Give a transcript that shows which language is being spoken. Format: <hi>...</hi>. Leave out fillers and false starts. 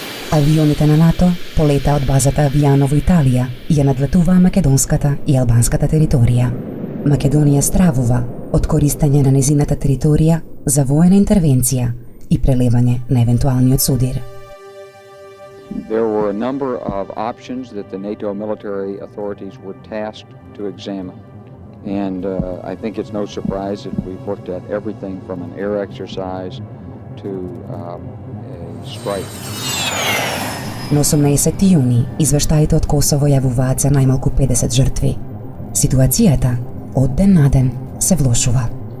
<mk>Авионите на НАТО полета од базата Авиано во Италија и ја надлетуваа македонската и албанската територија. Македонија стравува од користење на незината територија за воена интервенција и прелевање на евентуалниот судир.</mk> <en>There were a number of options that the NATO military authorities were tasked to examine. And I think it's no surprise that we've looked at everything from an air exercise to a strike.</en> <mk>На 18 јуни извештаите од Косово јавуваат за најмалку 50 жртви. Ситуацијата од ден на ден се влошува.</mk>